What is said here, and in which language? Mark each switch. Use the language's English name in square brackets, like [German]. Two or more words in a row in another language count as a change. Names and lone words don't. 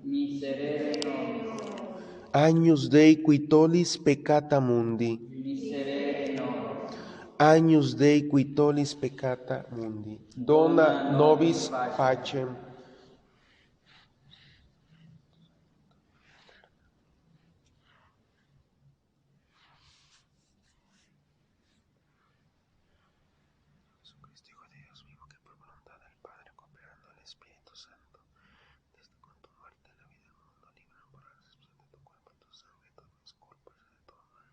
[Latin] Miserere nobis. Agnus Dei qui tollis peccata mundi. Miserere nobis. Agnus Dei qui tollis peccata mundi. Dona nobis pacem. [Spanish] Jesucristo, Hijo de Dios vivo, que por voluntad del Padre, cooperando al Espíritu Santo, desde con tu muerte la vida del mundo, libra por la recepción de tu cuerpo, tu sangre, todas las culpas y de todo mal.